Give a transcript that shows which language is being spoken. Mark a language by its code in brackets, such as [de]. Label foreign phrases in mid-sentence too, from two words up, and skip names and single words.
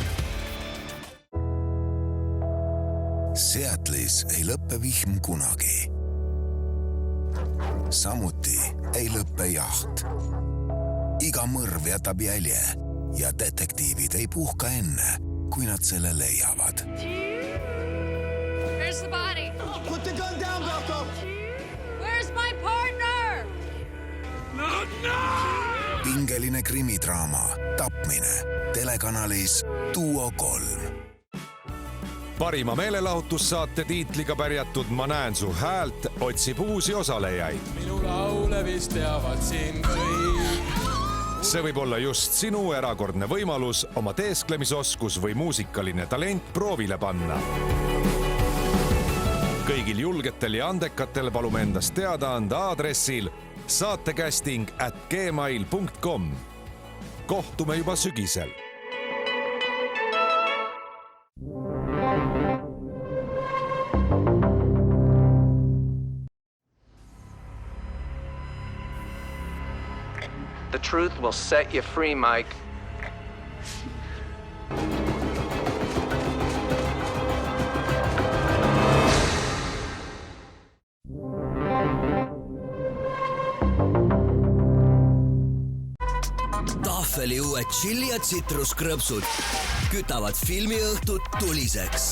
[et] Seattle'is ei lõppe vihm kunagi. Samuti ei lõppe jaht. Iga mõrv jätab jälje ja detektiivid ei puhka enne, kui nad selle leiavad. [en] Where's the body? Put the gun down, Belko! Where's my partner? No! [et] Pingeline krimidraama Tapmine telekanalis Duo 3. Parima meelelahutussaate tiitliga pärjatud Ma näen su häält otsib uusi osalejaid. Minu laule vist teavad siin kõik. See võib olla just sinu erakordne võimalus oma teesklemisoskus või muusikaline talent proovile panna. Kõigil julgetel ja andekatel palume endast teada anda aadressil saatekästing@gmail.com. Kohtume juba sügisel. [en] The truth will set you free, Mike. [et] Tahveli uued chili ja tsitruskrõpsud kütavad filmiõhtut tuliseks.